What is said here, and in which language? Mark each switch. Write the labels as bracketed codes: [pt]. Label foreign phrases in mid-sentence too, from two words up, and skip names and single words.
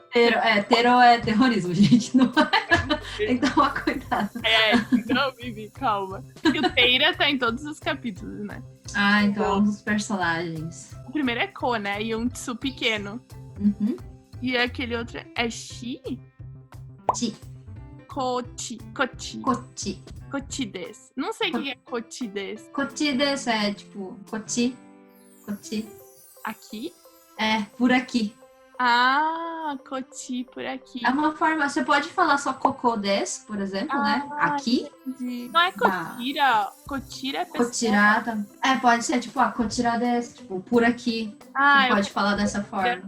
[pt] Tero é terrorismo, gente. Não é. Tem que tomar cuidado. Não, Vivi, calma. E o Teira tá em todos os capítulos, né? Então é um dos personagens. O primeiro é Ko, né? E um Tsu pequeno. Uhum. E aquele outro é Shi? Chi. [ja] こっち。こっちです. [pt] Não sei o que é [ja] こっちです. こっちです [pt] é tipo Kochi. Aqui? Por aqui. Kochi por aqui. É uma forma, você pode falar só [ja] ここです, [pt] por exemplo, né? Aqui. Entendi. Não é Kotira? Kotira é pessoa? Kotirada. Pode ser tipo, [ja] こちらです, [pt] tipo, por aqui. Você pode falar dessa forma.